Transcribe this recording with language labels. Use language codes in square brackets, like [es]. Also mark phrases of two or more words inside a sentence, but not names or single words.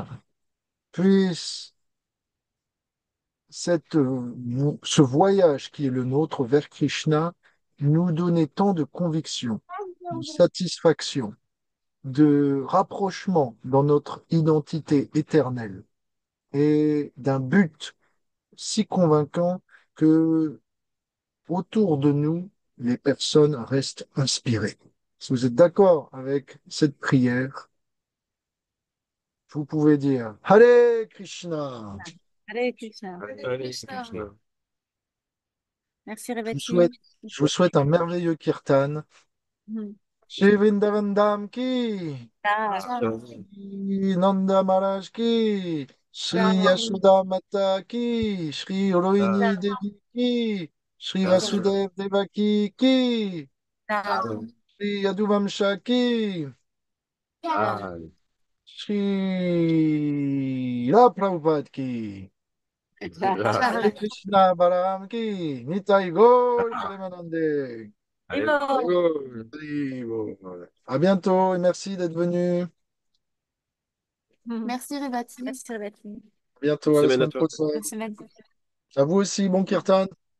[fr] Puisse ce voyage qui est le nôtre vers Krishna nous donner tant de conviction de satisfaction, de rapprochement dans notre identité éternelle et d'un but si convaincant que autour de nous, les personnes restent inspirées. Si vous êtes d'accord avec cette prière, vous pouvez dire [sa] हरे कृष्ण. [fr] Allez, Krishna. Allez, Krishna. Merci, Je vous Revati. souhaite, je vous souhaite un merveilleux kirtan. Mhm. [hi] श्री वृन्दावन धाम की, Ah, श्री नन्द महाराज की श्री ah, यशोदा माता की श्री रोहिणी देवी की श्री वसुदेव देवकी की, ah, श्री यदुवंश की, Ah, श्री ला प्रभुपाद की हरे ah. कृष्ण बलराम की निताई गौर प्रेमानन्दे. [fr] Et allez, bon. go. Allez, bon, voilà. À bientôt et merci d'être venu. Mhm. Merci Revati. Merci, Revati. À bientôt, Bonne à la semaine à semaine toi. prochaine. Bonne semaine. À vous aussi, bon kirtan.